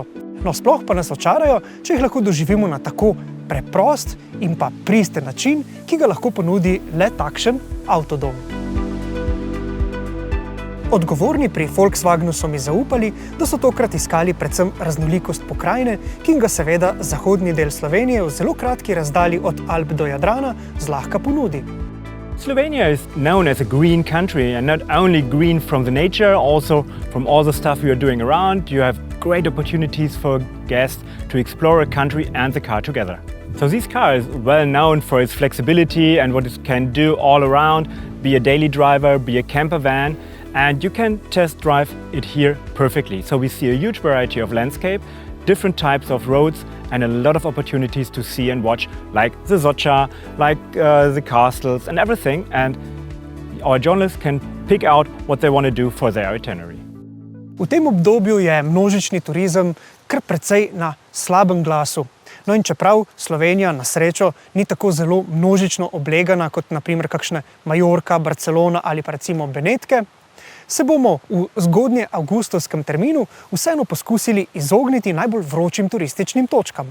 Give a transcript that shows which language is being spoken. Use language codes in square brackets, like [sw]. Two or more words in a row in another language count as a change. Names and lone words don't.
[sl] No, sploh pa nas očarajo, če jih lahko doživimo na tako preprost in pa pristen način, ki ga lahko ponudi le takšen avtodom. Odgovorni pri Volkswagenu so mi zaupali, da so tokrat iskali predvsem raznolikost pokrajine, ki jim ga seveda zahodni del Slovenije v zelo kratki razdalji od Alp do Jadrana zlahka ponudi. [en] Slovenia is known as a green country, and not only green from the nature, also from all the stuff you are doing around. You have great opportunities for guests to explore a country and the car together. So this car is well known for its flexibility and what it can do all around, be a daily driver, be a camper van, and you can test drive it here perfectly. So we see a huge variety of landscape, different types of roads, and a lot of opportunities to see and watch, like the Socha, like the castles and everything. And our journalists can pick out what they want to do for their itinerary. [sl] V tem obdobju je množični turizem kar precej na slabem glasu. No in čeprav Slovenija na srečo ni tako zelo množično oblegana kot na primer kakšne Majorka, Barcelona ali pa recimo Benetke, se bomo v zgodnje avgustovskem terminu vseeno poskusili izogniti najbolj vročim turističnim točkam.